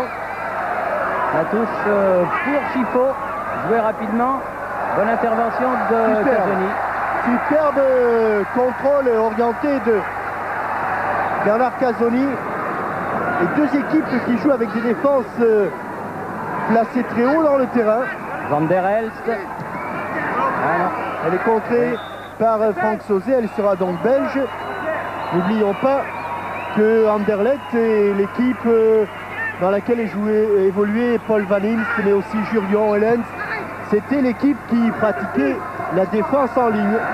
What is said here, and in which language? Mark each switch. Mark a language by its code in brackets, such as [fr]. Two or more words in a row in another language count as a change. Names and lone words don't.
[fr] La touche pour Chiffot, joué rapidement. Bonne intervention de Casoni. Superbe contrôle orienté de Bernard Casoni. Et deux équipes qui jouent avec des défenses placées très haut dans le terrain. Van der Elst. Elle est contrée par Franck Sauzet, elle sera donc belge. N'oublions pas que Anderlecht est l'équipe dans laquelle évoluait Paul Van Imst, mais aussi Jurgen Hellens. C'était l'équipe qui pratiquait la défense en ligne.